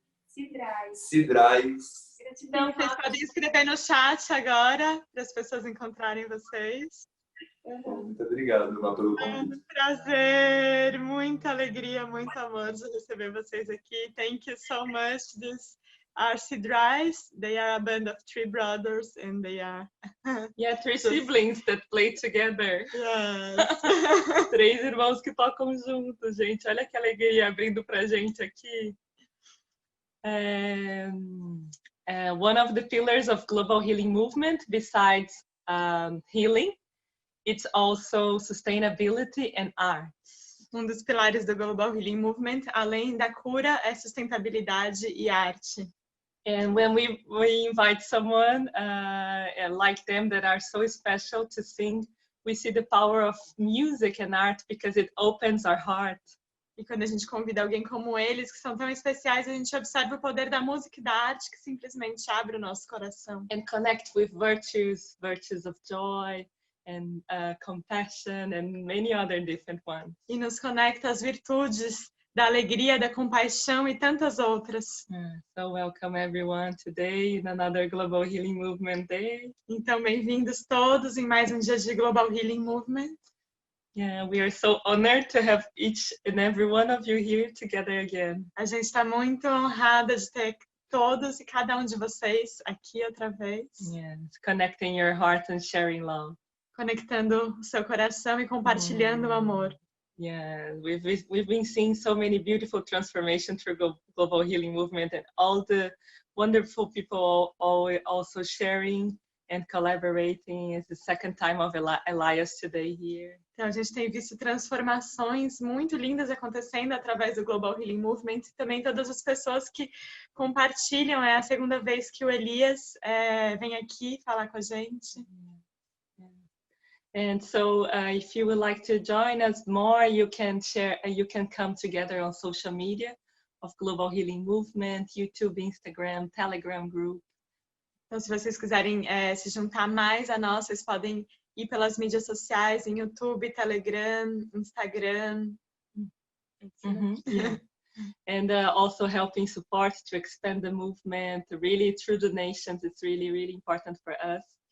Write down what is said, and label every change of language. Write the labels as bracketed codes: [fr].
[pt] Cidrais. Cidrais. Gratidão, Vocês podem escrever no chat agora, para as pessoas encontrarem vocês. Muito obrigado, Má, pelo convite. Prazer, muita alegria, muito amor de receber vocês aqui. [en] Thank you so much. These are Cidrais. They are a band of 3 brothers and they are... Yeah, 3 siblings that play together. Yes. [pt] 3 irmãos que tocam juntos, gente. Olha que alegria abrindo pra gente aqui. [en] One of the pillars of global healing movement, besides healing, it's also sustainability and arts. [pt] Dos pilares do Global Healing Movement, além da cura, é sustentabilidade e arte. [en] And when we invite someone like them that are so special to sing, we see the power of music and art because it opens our heart. [pt] E quando a gente convida alguém como eles, que são tão especiais, a gente observa o poder da música e da arte que simplesmente abre o nosso coração. [en] And connect with virtues of joy and compassion and many other different ones. [pt] E nos conecta às virtudes da alegria, da compaixão e tantas outras. [en] So welcome everyone today in another Global Healing Movement Day. [pt] Então, bem-vindos todos em mais um dia de Global Healing Movement. [en] Yeah, we are so honored to have each and every one of you here together again. [pt] A gente está muito honrada de ter todos e cada um de vocês aqui outra vez. [en] Yes, connecting your heart and sharing love. [pt] Conectando o seu coração e compartilhando o amor. [en] Yeah, we've been seeing so many beautiful transformations through global healing movement, and all the wonderful people also sharing and collaborating. It's the second time of Elias today here. [pt] Então, a gente tem visto transformações muito lindas acontecendo através do Global Healing Movement e também todas as pessoas que compartilham. É a segunda vez que o Elias vem aqui falar com a gente. [en] And so if you would like to join us more, you can share, you can come together on social media of Global Healing Movement, YouTube, Instagram, Telegram group. [pt] Então, se vocês quiserem se juntar mais a nós, vocês podem ir pelas mídias sociais, em YouTube, Telegram, Instagram. [en] Yeah. And also helping support to expand the movement, really through donations. It's really, really important for us.